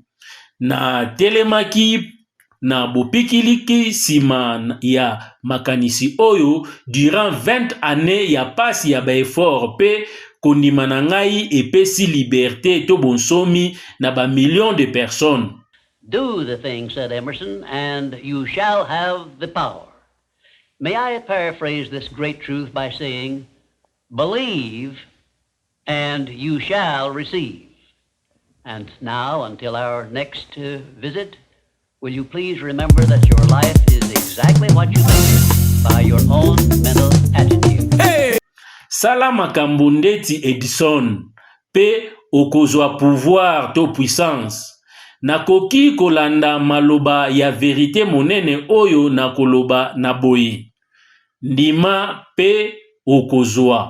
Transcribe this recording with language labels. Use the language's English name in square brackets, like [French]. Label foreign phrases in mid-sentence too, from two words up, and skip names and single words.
[Lingala] Na telemaki na bopikiliki sima ya makanisi oyo durant 20 années ya pasi ya ba effort pe kondima na ngai epesi liberté to bonsomi na ba [French] millions de personnes. [English] Do the thing, said Emerson, and you shall have the power. May I paraphrase this great truth by saying, believe and you shall receive. And now, until our next visit, will you please remember that your life is exactly what you make it by your own mental attitude. Hey! [Lingala] Sala makambo ndeti Edison, pe okozwa pouvoir to puissance. Nakoki kolanda maloba ya verite monene oyo na koloba na boye. Ndima pe okozwa.